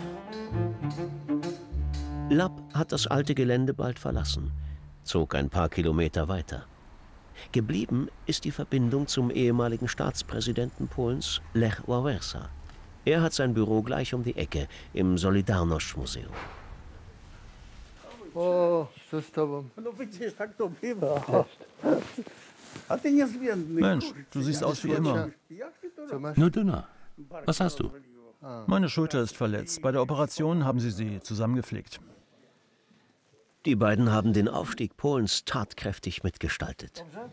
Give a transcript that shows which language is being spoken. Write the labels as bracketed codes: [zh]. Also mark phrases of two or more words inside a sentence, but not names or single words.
[de] Lapp hat das alte Gelände bald verlassen, zog ein paar Kilometer weiter. Geblieben ist die Verbindung zum ehemaligen Staatspräsidenten Polens, Lech Wałęsa. Er hat sein Büro gleich um die Ecke im Solidarność-Museum. [pl] Oh, co z tobą? [de] Mensch, du siehst aus wie immer. Nur dünner. Was hast du? Meine Schulter ist verletzt. Bei der Operation haben sie zusammengeflickt. Die beiden haben den Aufstieg Polens tatkräftig mitgestaltet.